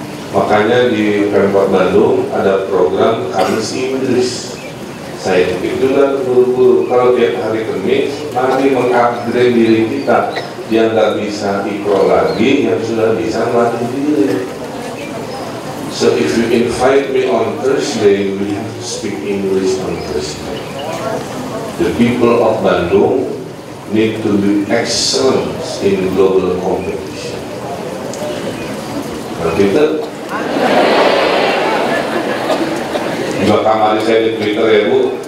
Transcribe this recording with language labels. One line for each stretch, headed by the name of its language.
Indonesian: Makanya di Pemkot Bandung ada program Kamis Inggris. Saya pikir juga guru-guru, kalau tiap hari Kamis, mari mengupgrade diri kita. Yang nggak bisa ikro lagi, yang sudah bisa melatih diri.
English: So if you invite me on Thursday, we have to speak English on Thursday. The people of Bandung need to be excellent in global competition.
Indonesian: Berarti itu juga kamar saya di Twitter ya Bu.